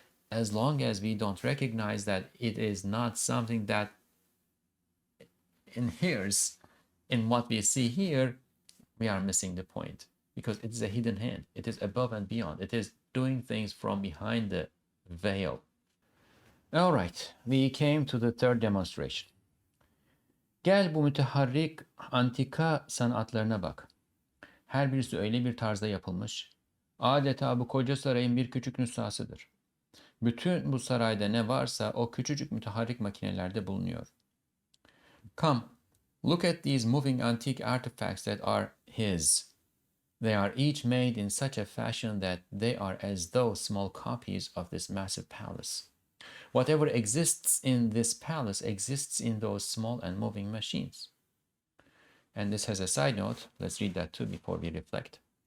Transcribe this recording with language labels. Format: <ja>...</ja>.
<en>As long as we don't recognize that it is not something that inheres in what we see here, we are missing the point, because it is a hidden hand. It is above and beyond. It is doing things from behind the veil. All right, we came to the third demonstration.</en> <tr>Gel bu müteharrik antika sanatlarına bak. Her birisi öyle bir tarzda yapılmış. Adeta bu koca sarayın bir küçük nüshasıdır. Bütün bu sarayda ne varsa o küçücük müteharrik makinelerde bulunuyor.</tr> <en>Come, look at these moving antique artifacts that are his. They are each made in such a fashion that they are as though small copies of this massive palace. Whatever exists in this palace exists in those small and moving machines. And this has a side note. Let's read that too before we reflect.</en>